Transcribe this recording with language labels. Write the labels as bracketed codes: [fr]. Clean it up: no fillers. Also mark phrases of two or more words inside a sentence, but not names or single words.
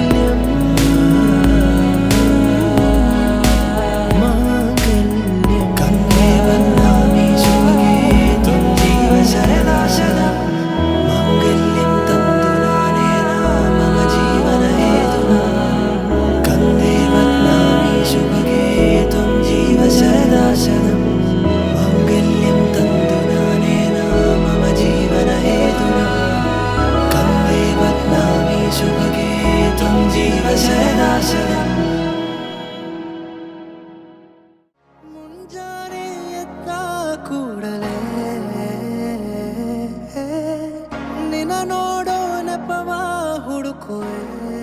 [sa] മാംഗല്യം കണ്ടേ ബധ്നാമി ശുഭഗേ ത്വം ജീവ സരദാ സദാ മാംഗല്യം തന്തു നാനേന മമ ജീവനഹേതുനാ കन्दे बध्नामि शुभगे त्वं जीव सरदा शरम् माङ्गल्यं तन्तु नानेन मम जीवनहेतुना कन्दे बध्नामि शुभगे त्वं जीव सरदा शरम् [kn] ಮುಂಜಾನೆ ಎದ್ದ ಕೂಡಲೇ ನಿನ್ನ ನೋಡೋ ನೆಪವ ಹುಡುಕುವೆ